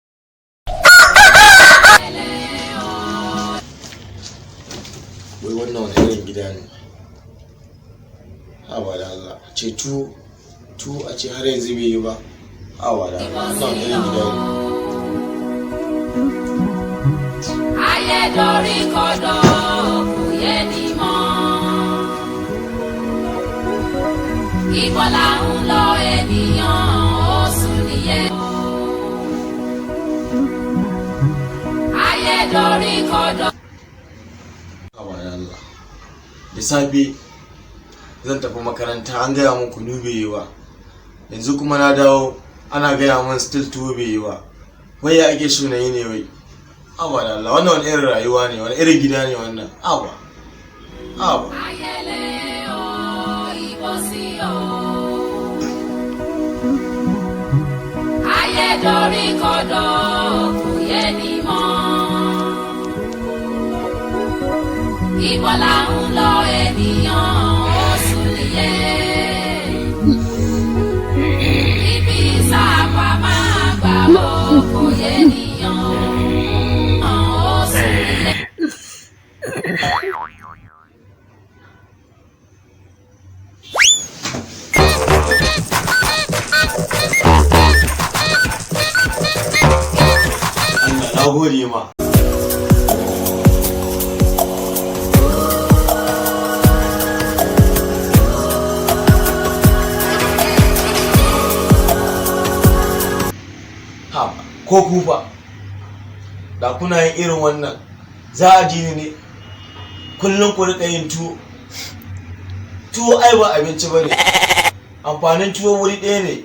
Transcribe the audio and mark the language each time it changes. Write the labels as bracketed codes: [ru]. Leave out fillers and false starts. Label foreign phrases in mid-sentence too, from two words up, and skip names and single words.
[ha] Wai wannan wani irin gida ne? Hawa da Allah ce tu a ce har yanzu bai yi ba. Hawa da Allah wannan wani irin gida ne? [yo] Ayé dorí kodò kò yé ni mọ́. Ibo là ń lọ ènìyàn ó sùn nìyẹn. Ayé dorí kodò. [ha] Hawa da Allah. Da safe zan tafi makaranta an gaya mun kunu bai yi ba. Yanzu kuma na dawo ana gaya mun still tuwo bai yi ba. Wai ya ake so na yi ne wai? Hawa da Allah wannan wani irin rayuwa ne wani irin gida ne wannan? Hawa. [yo] Ayẹlẹ o, ìbò sí o. Ayé dorí kodò kò yé ni mọ́. Ibo là ń lọ ènìyàn ó sùn nìyẹn. Ibi sábà máa gbà ó kò yé ènìyàn ó sùn nìyẹn. [ha] Allah na gode ma. Ko kufa da kuna yin irin wannan za a ji ne kullum ku rika yin tuwo ai ba abinci bane amfanin tuwo wuri ɗaya ne.